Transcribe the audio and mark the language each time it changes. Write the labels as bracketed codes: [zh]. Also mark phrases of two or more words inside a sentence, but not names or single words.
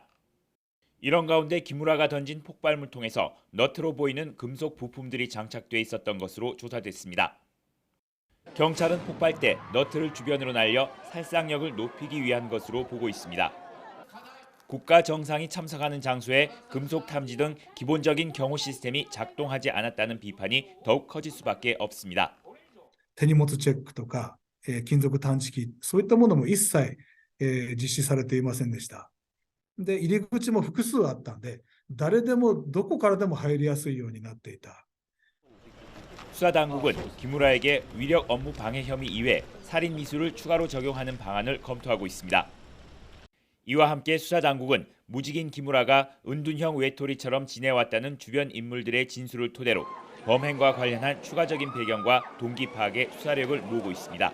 [ko] 이런 가운데 기무라가 던진 폭발물통에서 너트로 보이는 금속 부품들이 장착돼 있었던 것으로 조사됐습니다. 경찰은 폭발 때 너트를 주변으로 날려 살상력을 높이기 위한 것으로 보고 있습니다. 국가 정상이 참석하는 장소에 금속 탐지 등 기본적인 경호 시스템이 작동하지 않았다는 비판이 더욱 커질 수밖에 없습니다. [ja] 手荷物チェックとか、金属探知機、そういったものも一切、実施されていませんでした。で、入り口も複数あったんで、誰でもどこからでも入りやすいようになっていた。 [ko] 수사당국은 기무라에게 위력 업무 방해 혐의 이외 살인 미수를 추가로 적용하는 방안을 검토하고 있습니다. 이와 함께 수사당국은 무직인 기무라가 은둔형 외톨이처럼 지내왔다는 주변 인물들의 진술을 토대로 범행과 관련한 추가적인 배경과 동기 파악에 수사력을 모으고 있습니다.